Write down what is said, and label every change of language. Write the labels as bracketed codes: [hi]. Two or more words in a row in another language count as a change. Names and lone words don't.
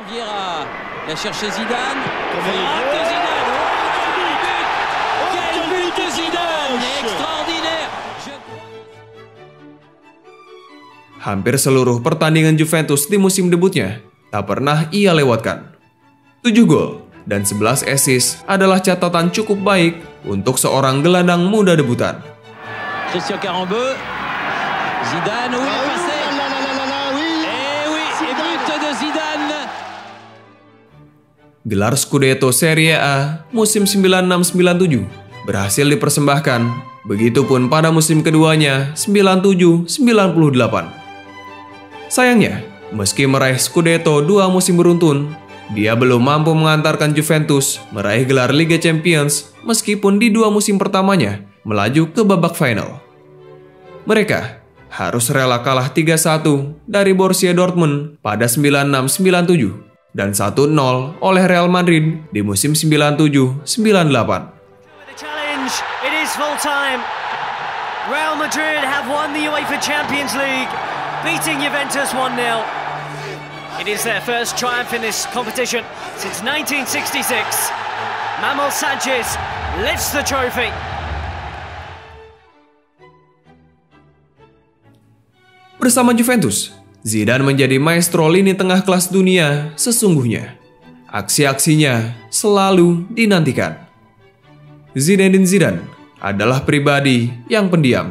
[id] Hampir seluruh pertandingan Juventus di musim debutnya tak pernah ia lewatkan. 7 gol dan 11 assist adalah catatan cukup baik untuk seorang gelandang muda debutan. [fr] Christian Carambeu, Zidane, où il est passé? Eh oui, et but de Zidane. [id] Gelar Scudetto Serie A musim 96-97 berhasil dipersembahkan, begitupun pada musim keduanya 97-98. Sayangnya, meski meraih Scudetto 2 musim beruntun, dia belum mampu mengantarkan Juventus meraih gelar Liga Champions meskipun di 2 musim pertamanya melaju ke babak final. Mereka harus rela kalah 3-1 dari Borussia Dortmund pada 96-97 dan 1-0 oleh Real Madrid di musim 97-98. [en] It is full time. Real Madrid have won the UEFA Champions League, beating Juventus 1-0. It is their first triumph in this competition since 1966. Manuel Sanchez lifts the trophy. [id] Bersama Juventus, Zidane menjadi maestro lini tengah kelas dunia sesungguhnya. Aksi-aksinya selalu dinantikan. Zinedine Zidane adalah pribadi yang pendiam.